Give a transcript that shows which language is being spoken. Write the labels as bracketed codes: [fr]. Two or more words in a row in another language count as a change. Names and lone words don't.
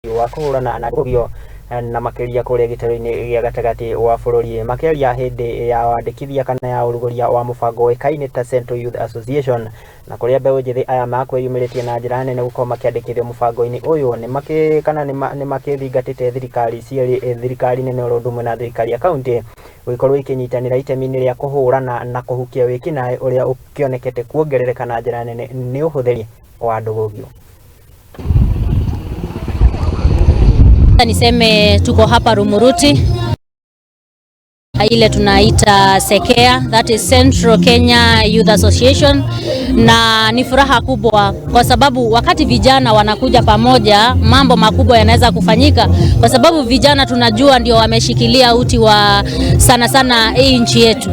[ki] wa kuhurana na rugio na makiria kuria gitaro-ini gia gatagati wa bururi makiaria hindi ya wandikithia kana ya uruguria wa mubango wiikinae ta Central Youth Association na kuria Mbeu Njithi aya makwiyumiriitie na njira nene gukorwo makiandikithio mubango-ini uyu ni makithingatite thirikali nene urundumwe na thirikali ya kaunti guikorwo ikinyitanira itemi-ini ria kuhurana na kuhukia wiikinae uria ukionekete kuongerereka na njira nene ni uhuthiri wa ndugugio. [sw] Niseme tuko hapa Rumuruti, ile tunaita Sekea, [en] that is Central Kenya Youth Association, [sw] na ni furaha kubwa kwa sababu wakati vijana wanakuja pamoja mambo makubwa yanaweza kufanyika, kwa sababu vijana tunajua ndio wameshikilia uti wa sana hii nchi yetu.